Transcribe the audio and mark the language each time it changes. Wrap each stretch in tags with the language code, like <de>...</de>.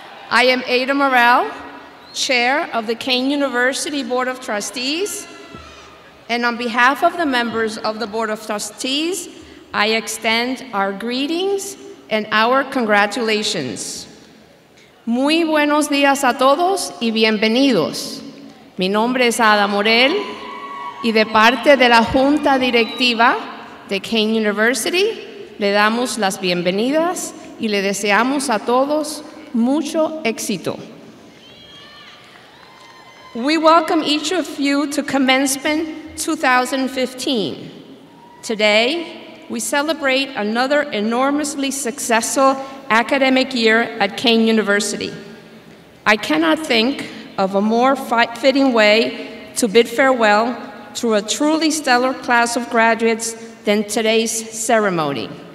<en>I am Ada Morel, Chair of the Kean University Board of Trustees, and on behalf of the members of the Board of Trustees, I extend our greetings and our congratulations.</en> <es>Muy buenos días a todos y bienvenidos. Mi nombre es Ada Morel y de parte de la Junta Directiva de Kean University le damos las bienvenidas y le deseamos a todos mucho éxito.</es> <en>We welcome each of you to Commencement 2015. Today, we celebrate another enormously successful academic year at Kean University. I cannot think of a more fitting way to bid farewell to a truly stellar class of graduates than today's ceremony.</en>